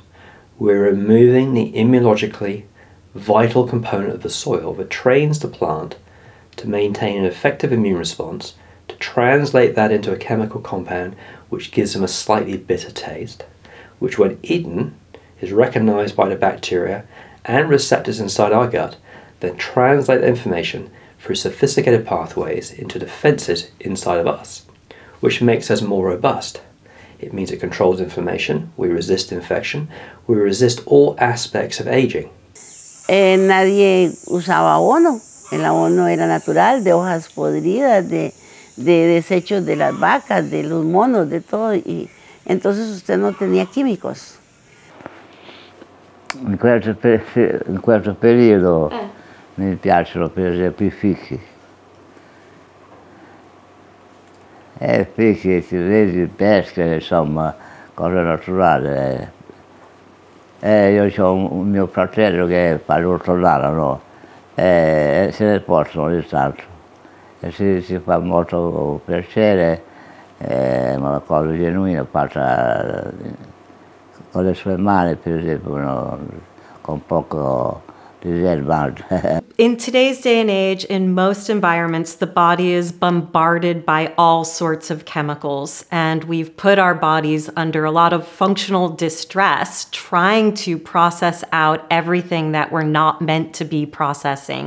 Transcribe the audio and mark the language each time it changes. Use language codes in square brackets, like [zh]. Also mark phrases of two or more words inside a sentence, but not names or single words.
[en] We're removing the immunologically vital component of the soil that trains the plant to maintain an effective immune response to translate that into a chemical compound which gives them a slightly bitter taste, which when eaten is recognized by the bacteria and receptors inside our gut, then translate the information through sophisticated pathways into defenses inside of us, which makes us more robust. It means it controls inflammation, we resist infection, we resist all aspects of aging. [es] Nadie usaba abono. El abono era natural, de hojas podridas, de desechos de las vacas, de los monos, de todo. Y entonces usted no tenía químicos. [it] In questo periodo mi piacciono per esempio i fichi. Fichi, ciliegie, pesche, insomma, cose naturali. Io ho un mio fratello che fa l'ortolano, no? Se ne portano ogni tanto. E si fa molto piacere, una cosa genuina, fatta con le sue mani, per esempio, no? Con poco diservante. [en] In today's day and age, in most environments, the body is bombarded by all sorts of chemicals, and we've put our bodies under a lot of functional distress trying to process out everything that we're not meant to be processing.